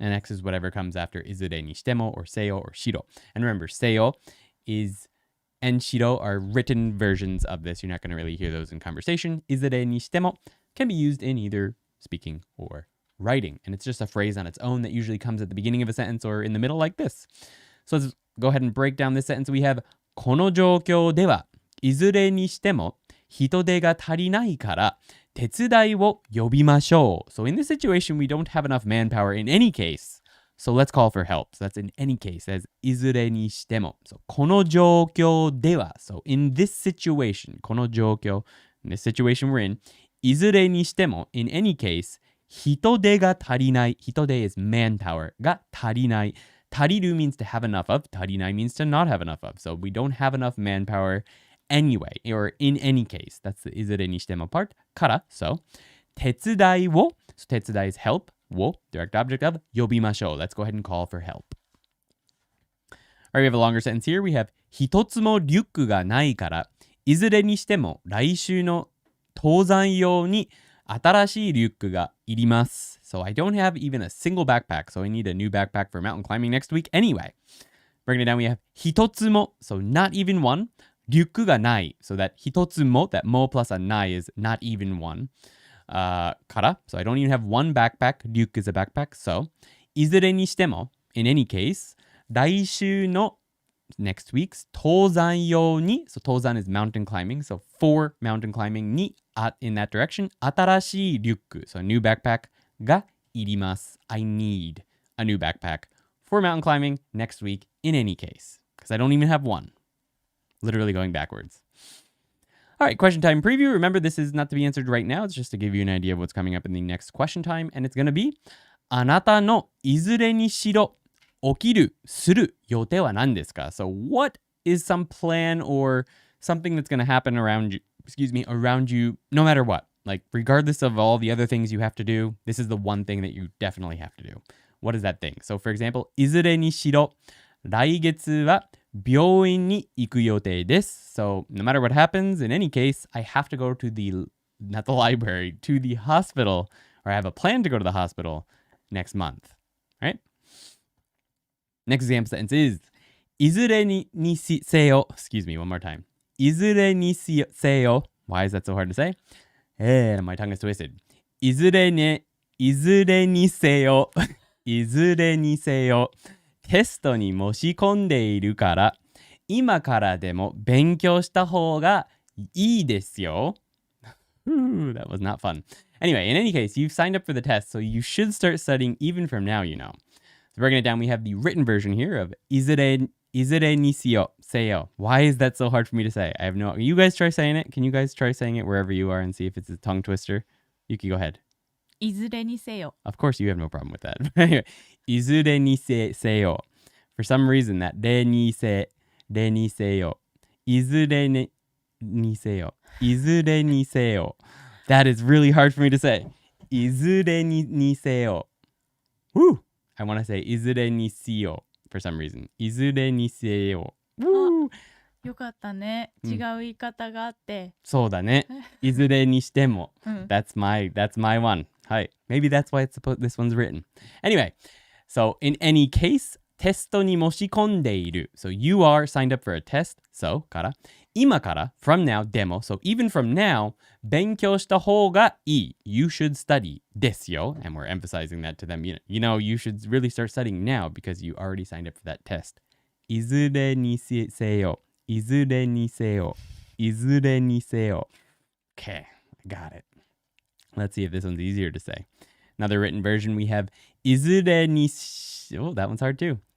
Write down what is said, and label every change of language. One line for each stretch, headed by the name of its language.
English: And X is whatever comes after いずれにしても or せよ or しろ. And remember, せよ is and しろ are written versions of this. You're not going to really hear those in conversation. いずれにしても can be used in either speaking or writing. And it's just a phrase on its own that usually comes at the beginning of a sentence or in the middle like this. So let's go ahead and break down this sentence. We have
Japanese: この状況ではいずれにしても人手が足りないから手伝いを呼びましょう.
English: So in this situation, we don't have enough manpower in any case. So let's call for help. So that's in any case. That's いずれにしても.
Japanese: So この状況では.
English: So in this situation, この状況, in this situation we're in, いずれにしても in any case, 人手が足りない. 人手 is manpower.
Japanese: が足りない.
English: 足りる means to have enough of. 足りない means to not have enough of. So we don't have enough manpower anyway, or in any case. That's the いずれにしても part. から, so 手伝いを, so 手伝い is help. を direct object of 呼びましょう. Let's go ahead and call for help. All right, we have a longer sentence here. We have
Japanese: 一つもリュックがないからいずれにしても来週の登山用に新しいリュックがいります.
English: So I don't have even a single backpack, so I need a new backpack for mountain climbing next week anyway. Breaking it down, we have 一つも, so not even one. リュックがない, so that 一つも, that mo plus a ない is not even one.
Japanese: から.
English: So I don't even have one backpack. Ryuk is a backpack. So, いずれにしても, in any case, 来週の next week's 登山用に, so 登山 is mountain climbing, so for mountain climbing に in that direction, 新しいリュック, so a new backpack がいります. I need a new backpack for mountain climbing next week in any case, because I don't even have one. Literally going backwards. All right, question time preview. Remember, this is not to be answered right now. It's just to give you an idea of what's coming up in the next question time. And it's going to be,
Japanese: あなたのいずれにしろ起きるする予定は何ですか?
English: So what is some plan or something that's going to happen around you, no matter what? Like, regardless of all the other things you have to do, this is the one thing that you definitely have to do. What is that thing? So, for example,
Japanese: いずれにしろ来月は病院に行く予定です.
English: So, no matter what happens, in any case, I have to go to not the library, to the hospital, or I have a plan to go to the hospital next month, right? Next example sentence is, いずれにせよ, excuse me, one more time. いずれにせよ, why is that so hard to say? My tongue is twisted.
Japanese: いずれにせよ, いずれにせよ. テストに申し込んでいるから、今からでも勉強した方がいいですよ.
English: Ooh, that was not fun. Anyway, in any case, you've signed up for the test, so you should start studying even from now, you know. So breaking it down, we have the written version here of いずれにせよ. Why is that so hard for me to say? I have no... You guys try saying it? Can you guys try saying it wherever you are and see if it's a tongue twister? Yuki, go ahead.
Japanese: いずれにせよ.
English: Of course, you have no problem with that. Anyway, いずれにせよ. For some reason, that れにせよ.
Japanese: いずれにせよ.いずれにせよ.
English: That is really hard for me to say.
Japanese: いずれにせよ.Woo!
English: I want to say いずれにしよ for some reason.
Japanese: いずれにせよ.Woo! よかったね。違う言い方があって。そうだね。いずれにしても。
English: That's my one.
Japanese: はい。
English: Maybe that's why this one's written. Anyway, so in any case, テストに申し込んでいる. So you are signed up for a test.
Japanese: So, から。今から from now, でも
English: So even from now,
Japanese: 勉強した方がいい.
English: You should study ですよ. And we're emphasizing that to them. You know, you should really start studying now because you already signed up for that test.
Japanese: いずれにせよ.いずれにせよ. いずれにせよ.
English: Okay, got it. Let's see if this one's easier to say. Another written version we have いずれにOh, that one's hard too.